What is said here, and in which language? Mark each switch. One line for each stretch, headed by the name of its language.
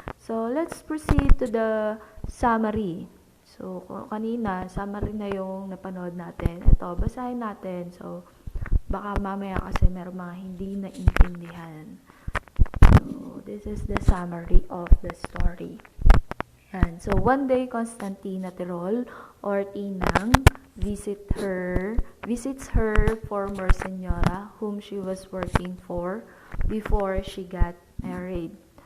English: So, let's proceed to the summary.
Filipino: So, kanina, summary na yung napanood natin. Ito, basahin natin. So, baka mamaya kasi meron mga hindi naintindihan.
English: So, this is the summary of the story. Yan. So, one day, Constantina Tirol or Tinang visits her former senyora whom she was working for before she got married.